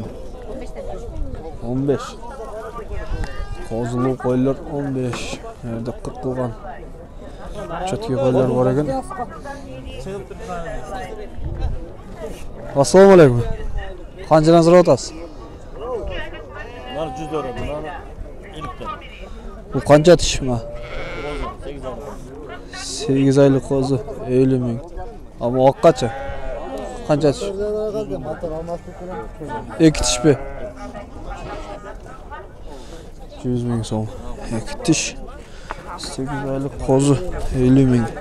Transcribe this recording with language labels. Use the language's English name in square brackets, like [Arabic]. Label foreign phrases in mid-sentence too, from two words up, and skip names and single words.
[Uzbek] 15. Qo'zlu qo'ylar 15. Yerda 40 qilgan. Chotki qo'ylar bor ekan. Assalomu alaykum. Qanchadan so'rayapsiz? [Turkish] Bunlar 100 lira, bunlar 50 lira. [Uzbek] Bu qancha tish mi? 8 lira. 8 oylik qo'zi 50 ming. Ama oq qancha? Qancha tish? 2 tish mi? 100 ming so'm. 2 tish 8 [Turkish] aylık kozu [Uzbek] 50 ming.